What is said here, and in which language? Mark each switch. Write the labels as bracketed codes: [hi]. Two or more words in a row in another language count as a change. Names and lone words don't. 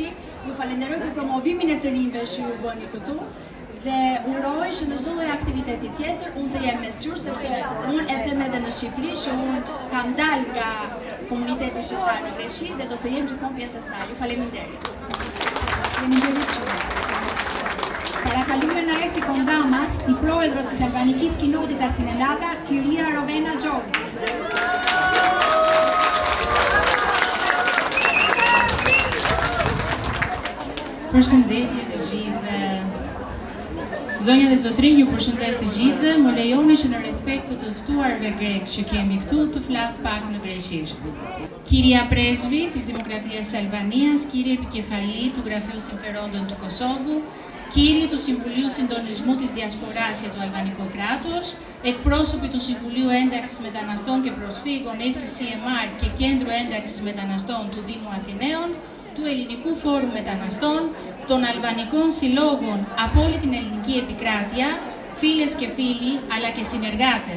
[sq] Ju falenderoj për promovimin e të rinjve që ju bëni këtu dhe uroj që në çdo lloj aktiviteti tjetër unë të jem mes jush, sepse unë e them edhe në Shqipëri që unë kam dalë nga komuniteti shqiptar në Greqi dhe do të jem gjithmonë pjesë e saj. Ju faleminderit. Faleminderit shumë. [el] Παρακαλούμε να έρθει κοντά μας η πρόεδρος της Αλβανικής Κοινότητας στην Ελλάδα, κυρία Rovena Xhori. [sq] Përshëndetje të gjithëve. Zonja dhe zotrinj, ju përshëndes të gjithëve. Më lejoni që në respekt të të ftuarve grek që kemi këtu të flas pak në greqisht. [el] Κυρία Πρέσβη της Δημοκρατίας Αλβανίας, κύριε επικεφαλή του Γραφείου Συμφερόντων του Κωσόβου, κύριοι του Συμβουλίου Συντονισμού της Διασποράς για το Αλβανικό κράτος, εκπρόσωποι του Συμβουλίου Ένταξης Μεταναστών και Προσφύγων ACCMR και Κέντρου Ένταξης Μεταναστών του Δήμου Αθηναίων, του Ελληνικού Φόρου Μεταναστών, των Αλβανικών Συλλόγων από όλη την ελληνική επικράτεια, φίλες και φίλοι, αλλά και συνεργάτες.